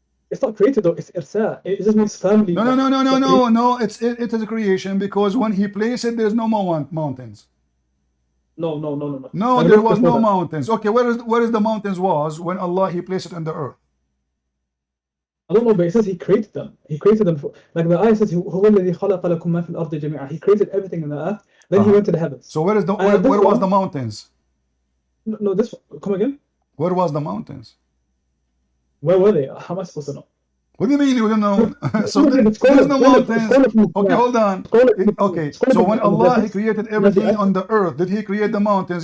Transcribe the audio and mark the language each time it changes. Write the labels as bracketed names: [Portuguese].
[English] It's not created though. It's irsa. It just means family. No, no, no, no, no, no, no. It is a creation because when he placed it, there's no more mountains. No. No, there was no mountains. Okay, where is the mountains was when Allah he placed it on the earth? I don't know, but it says he created them. He created them like the ayah says, [Arabic] هو الذي خلق لكم ما في الأرض جميعا. [English] He created everything in the earth. Then he went to the heavens. So where was the mountains? No, this one. Come again. Where was the mountains? Where were they? How am I supposed to know? What do you mean you don't know? So there's no mountains. Okay, hold on. Okay, so when Allah he created everything on the earth, did he create the mountains?